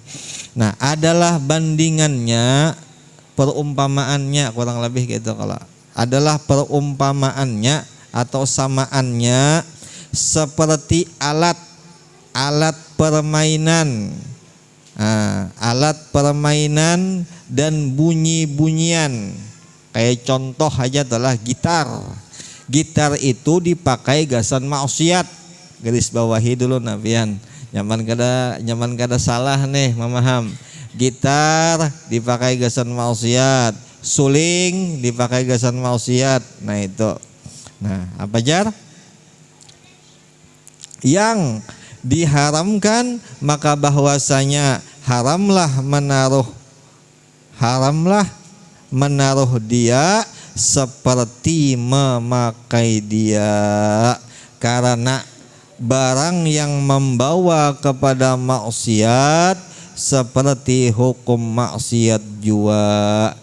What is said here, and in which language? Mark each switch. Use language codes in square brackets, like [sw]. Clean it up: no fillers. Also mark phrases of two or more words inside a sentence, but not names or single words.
[id] Nah, adalah bandingannya, perumpamaannya kurang lebih gitu kalau adalah perumpamaannya atau samaannya seperti alat permainan [bjn] dan bunyi-bunyian kayak contoh aja adalah gitar itu dipakai gasan maksiat garis bawahi dulu nabian nyaman kada salah nih memaham gitar dipakai gasan maksiat suling dipakai gasan maksiat nah itu. [id] Nah, apa jar? Yang diharamkan maka bahwasanya haramlah menaruh dia seperti memakai dia karena barang yang membawa kepada maksiat seperti hukum maksiat jua.